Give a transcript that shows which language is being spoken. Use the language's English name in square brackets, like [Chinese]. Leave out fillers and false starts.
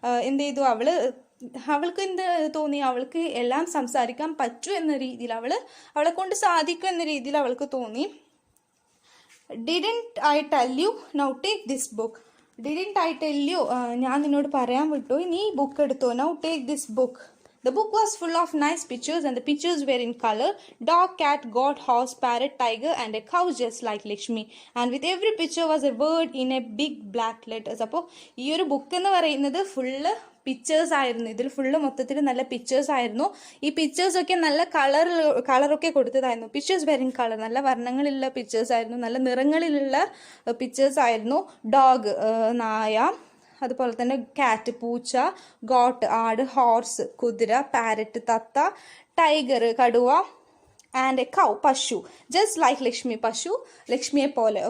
[Malayalam] എന്ത് ചെയ്തു, അവൾക്ക് എന്ത് തോന്നി, അവൾക്ക് എല്ലാം സംസാരിക്കാൻ പറ്റൂ എന്ന രീതിയിൽ, അവളെ കൊണ്ട് സാധിക്കും എന്ന രീതിയിൽ അവൾക്ക് തോന്നി. [English] Didn't I tell you? Now take this book. Didn't I tell you? [Malayalam] ഞാൻ നിന്നോട് പറയാൻ വിട്ടു, നീ ബുക്ക് എടുത്തോ. [English] Now take this book. The book was full of nice pictures and the pictures were in color. Dog, cat, goat, horse, parrot, tiger and a cow just like Lakshmi. And with every picture was a word in a big black letters. [Malayalam] അപ്പോൾ ഈ ഒരു book എന്ന് പറയുന്നത് full pictures ആയിരുന്നു. ഇതിൽ full മൊത്തത്തിൽ നല്ല pictures ആയിരുന്നു. ഈ പിക്ചേഴ്സൊക്കെ നല്ല കളറൊക്കെ കൊടുത്തതായിരുന്നു. [English] pictures very in colour, [Malayalam] നല്ല വർണ്ണങ്ങളിലുള്ള പിക്ചേഴ്സ് ആയിരുന്നു, നല്ല നിറങ്ങളിലുള്ള പിക്ചേഴ്സ് ആയിരുന്നു. ഡോഗ്, നായ, അതുപോലെ തന്നെ കാറ്റ്, പൂച്ച, ഗോട്ട്, ആട്, ഹോർസ്, കുതിര, പാരറ്റ്, തത്ത, ടൈഗർ, കടുവ, [English] and a cow, [Malayalam] പശു, [English] just like Lakshmi, [Malayalam] പശു ലക്ഷ്മിയെ പോലെ.